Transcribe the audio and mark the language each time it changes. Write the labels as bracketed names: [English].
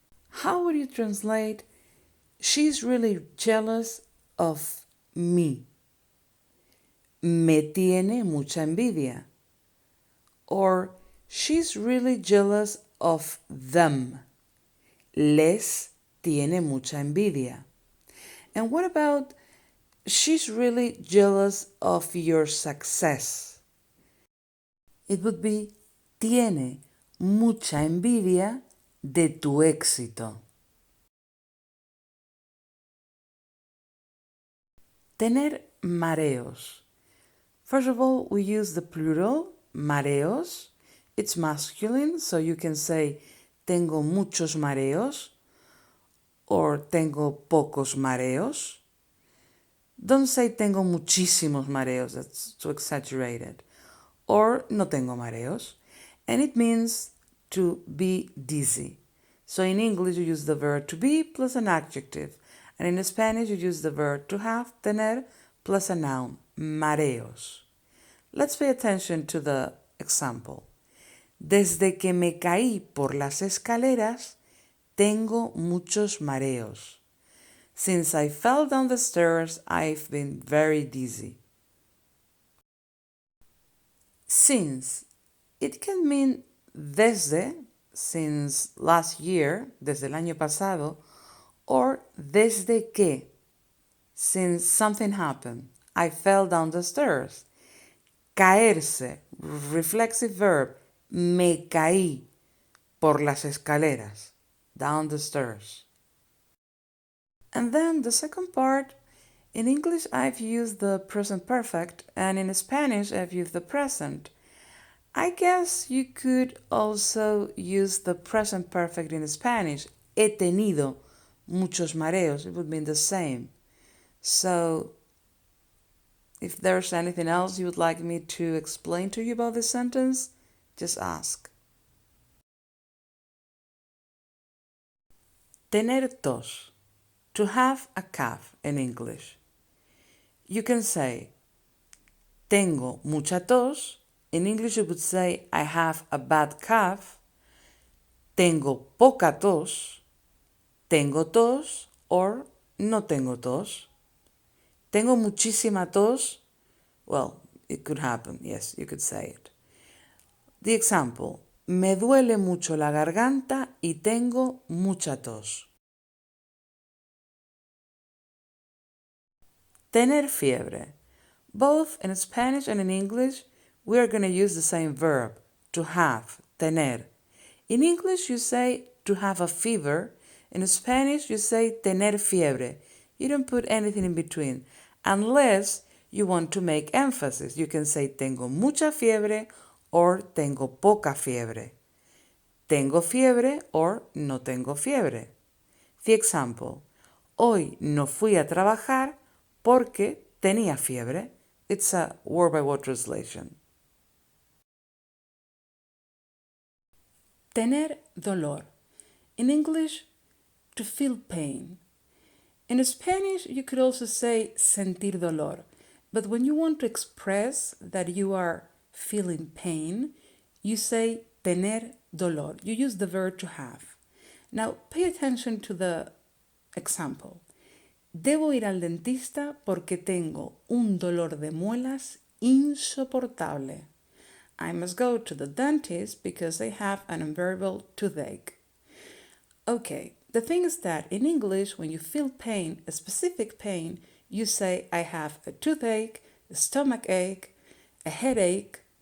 [English] how would you translate she's really jealous of me? [Spanish] Me tiene mucha envidia. [English] Or she's really jealous of them. [Spanish] Les tiene mucha envidia. [English] And what about she's really jealous of your success? It would be [Spanish] tiene mucha envidia de tu éxito. Tener mareos. [English] First of all, we use the plural, mareos. It's masculine, so you can say [Spanish] tengo muchos mareos [English] or [Spanish] tengo pocos mareos. [English] Don't say [Spanish] tengo muchísimos mareos, [English] that's too exaggerated. Or [Spanish] no tengo mareos. [English] And it means to be dizzy. So in English you use the verb to be plus an adjective. And in Spanish you use the verb to have, tener, plus a noun, mareos. Let's pay attention to the example. [Spanish] Desde que me caí por las escaleras, tengo muchos mareos. [English] Since I fell down the stairs, I've been very dizzy. Since, it can mean desde, since last year, [Spanish] desde el año pasado, [English] or [Spanish] desde que, [English] since something happened. I fell down the stairs. Caerse, reflexive verb, [Spanish] me caí por las escaleras, [English] down the stairs. And then the second part, in English I've used the present perfect, and in Spanish I've used the present. I guess you could also use the present perfect in Spanish. [Spanish] He tenido muchos mareos. [English] It would mean the same. So, if there's anything else you would like me to explain to you about this sentence, just ask. Tener tos. To have a cough in English. You can say, [Spanish] tengo mucha tos. [English] In English you would say, I have a bad cough. [Spanish] Tengo poca tos. Tengo tos or no tengo tos. Tengo muchísima tos. [English] Well, it could happen. Yes, you could say it. The example, [Spanish] me duele mucho la garganta y tengo mucha tos. Tener fiebre. [English] Both in Spanish and in English, we are going to use the same verb, to have, tener. In English, you say to have a fever. In Spanish, you say [Spanish] tener fiebre. [English] You don't put anything in between, unless you want to make emphasis. You can say [Spanish] tengo mucha fiebre [English] or [Spanish] tengo poca fiebre. Tengo fiebre or no tengo fiebre. [English] The example, [Spanish] hoy no fui a trabajar porque tenía fiebre. [English] It's a word-by-word translation. [Spanish] Tener dolor. [English] In English, to feel pain. In Spanish, you could also say [Spanish] sentir dolor. [English] But when you want to express that you are feeling pain, you say [Spanish] tener dolor. [English] You use the verb to have. Now, pay attention to the example. [Spanish] Debo ir al dentista porque tengo un dolor de muelas insoportable. [English] I must go to the dentist because I have an unbearable toothache. Okay, the thing is that in English, when you feel pain, a specific pain, you say, I have a toothache, a stomach ache, a headache.